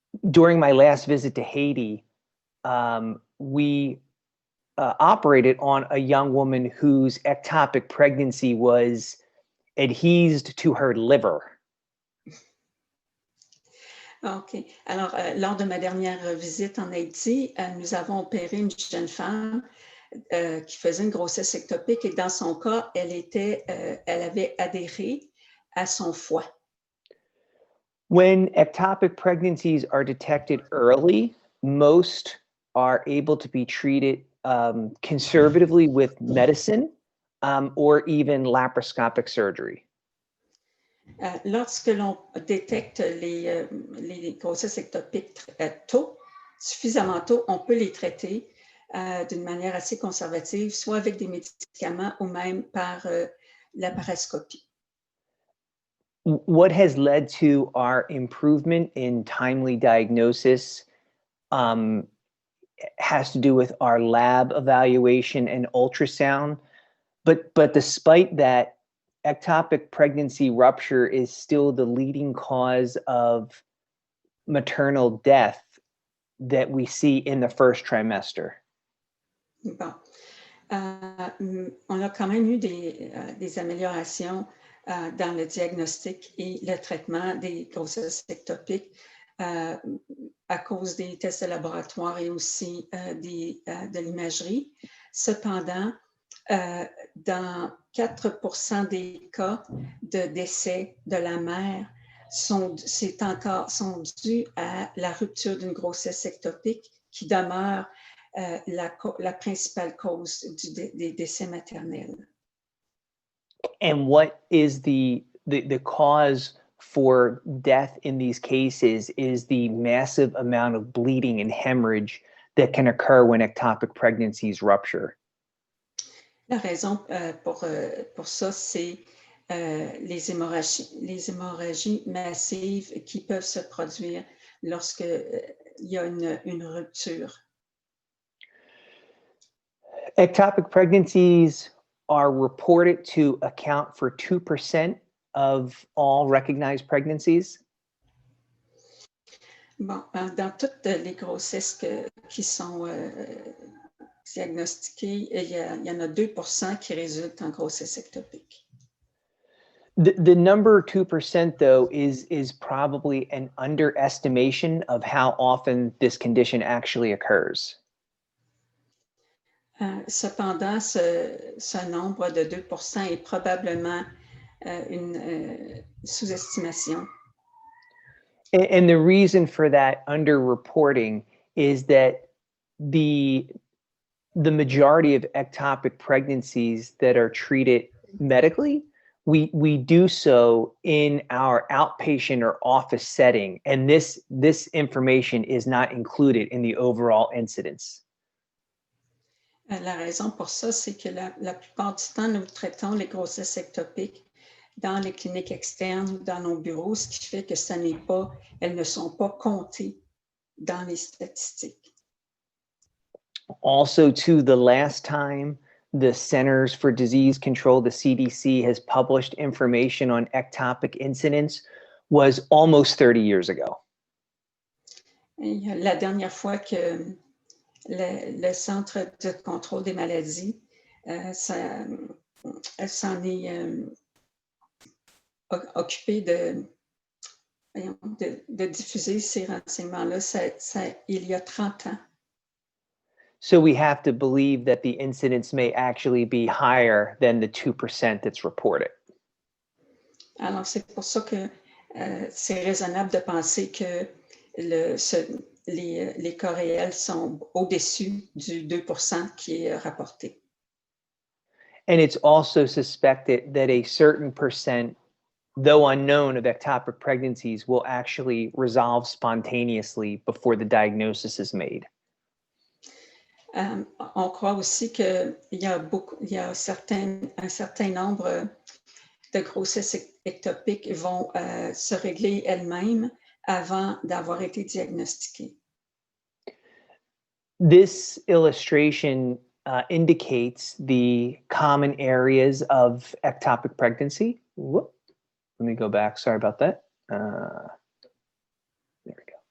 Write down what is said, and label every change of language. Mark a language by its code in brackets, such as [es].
[en] During my last visit to Haiti, we operated on a young woman whose ectopic pregnancy was adhesed to her liver. OK. [fr] Alors, lors de ma dernière visite en Haïti, nous avons opéré une jeune femme qui faisait une grossesse ectopique et dans son cas, elle avait adhéré à son foie. [en] When ectopic pregnancies are detected early, most are able to be treated conservatively with medicine or even laparoscopic surgery. [fr] Lorsque l'on détecte les grossesses ectopiques suffisamment tôt, on peut les traiter d'une manière assez conservative, soit avec des médicaments ou même par laparoscopie. [en] What has led to our improvement in timely diagnosis has to do with our lab evaluation and ultrasound. But despite that, ectopic pregnancy rupture is still the leading cause of maternal death that we see in the first trimester. [fr] Bon. On a quand même eu des améliorations dans le diagnostic et le traitement des grossesses ectopiques à cause des tests de laboratoire et aussi de l'imagerie. Cependant, dans 4% des cas de décès de la mère sont dus à la rupture d'une grossesse ectopique qui demeure la principale cause des décès maternels. [en] And what is the cause for death in these cases is the massive amount of bleeding and hemorrhage that can occur when ectopic pregnancies rupture. [fr] La raison pour ça, c'est les hémorragies massives qui peuvent se produire lorsqu'il y a une rupture. [en] Ectopic pregnancies are reported to account for 2% of all recognized pregnancies. [fr] Bon, dans toutes les grossesses qui sont diagnostiquées, il y en a 2% qui résultent en grossesse ectopique. [en] The number 2%, though, is probably an underestimation of how often this condition actually occurs. [fr] Cependant, ce nombre de 2% est probablement une sous-estimation. [en] And the reason for that underreporting is that the majority of ectopic pregnancies that are treated medically, we do so in our outpatient or office setting, and this information is not included in the overall incidence. [fr] La raison pour ça, c'est que la plupart du temps, nous traitons les grossesses ectopiques dans les cliniques externes ou dans nos bureaux, ce qui fait que elles ne sont pas comptées dans les statistiques. [en] Also, too, the last time the Centers for Disease Control, the CDC, has published information on ectopic incidence was almost 30 years ago. [fr] Et la dernière fois que le Centre de contrôle des maladies s'en est occupé de diffuser ces renseignements-là, il y a 30 ans. [en] So we have to believe that the incidence may actually be higher than the 2% that's reported. [fr] Alors, c'est pour ça que c'est raisonnable de penser que les cas réels sont au-dessus du 2% qui est rapporté. [en] And it's also suspected that a certain percent, though unknown, of ectopic pregnancies will actually resolve spontaneously before the diagnosis is made. [fr] On croit aussi qu'il y a un certain nombre de grossesses ectopiques vont se régler elles-mêmes avant d'avoir été diagnostiquées. [en] This illustration indicates the common areas of ectopic pregnancy. Whoop. Let me go back. Sorry about that. There we go.